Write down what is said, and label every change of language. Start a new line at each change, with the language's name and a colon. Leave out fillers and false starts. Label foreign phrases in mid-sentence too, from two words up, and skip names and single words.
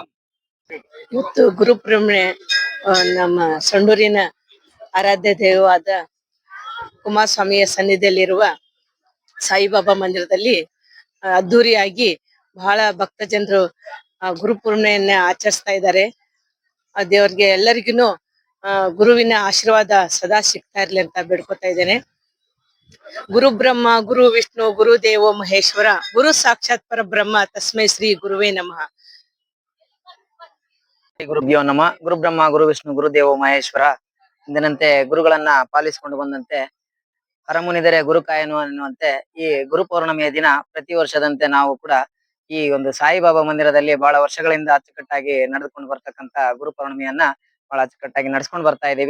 Kannada: ಇವತ್ತು ಗುರುಪೂರ್ಣಿಮೆ ನಮ್ಮ ಸಂಡೂರಿನ ಆರಾಧ್ಯ ದೈವವಾದ ಕುಮಾರಸ್ವಾಮಿಯ ಸನ್ನಿಧಿಯಲ್ಲಿರುವ ಸಾಯಿಬಾಬಾ ಮಂದಿರದಲ್ಲಿ ಅದ್ದೂರಿಯಾಗಿ ಬಹಳ ಭಕ್ತ ಜನರು ಗುರುಪೂರ್ಣಿಮೆಯನ್ನ ಆಚರಿಸ್ತಾ ಇದ್ದಾರೆ. ದೇವ್ರಿಗೆ ಎಲ್ಲರಿಗೂ ಗುರುವಿನ ಆಶೀರ್ವಾದ ಸದಾ ಸಿಗ್ತಾ ಇರ್ಲಿ ಅಂತ ಬೇಡ್ಕೊತಾ ಇದ್ದೇನೆ.
Sanskrit: गुरु ब्रह्म गुरु विष्णु गुरु देवो महेश्वर गुरु साक्षात् परब्रह्म तस्मै श्री गुरवे नमः. गुरुभ्यो नमः. गुरु ब्रह्म गुरु विष्णु गुरु देवो महेश्वर
Kannada: ಎಂದಿನಂತೆ ಗುರುಗಳನ್ನ ಪಾಲಿಸಿಕೊಂಡು ಬಂದಂತೆ ಹರಮುನಿದರೆ ಗುರು ಕಾಯನು ಅನ್ನುವಂತೆ ಈ ಗುರು ಪೌರ್ಣಮಿಯ ದಿನ ಪ್ರತಿ ವರ್ಷದಂತೆ ನಾವು ಕೂಡ ಈ ಒಂದು ಸಾಯಿಬಾಬಾ ಮಂದಿರದಲ್ಲಿ ಬಹಳ ವರ್ಷಗಳಿಂದ ಅಚ್ಚುಕಟ್ಟಾಗಿ ನಡೆದುಕೊಂಡು ಬರ್ತಕ್ಕಂತ ಗುರು ಪೌರ್ಣಮಿಯನ್ನ ಬಹಳ ಅಚ್ಚುಕಟ್ಟಾಗಿ ನಡ್ಸ್ಕೊಂಡು ಬರ್ತಾ ಇದೀವಿ.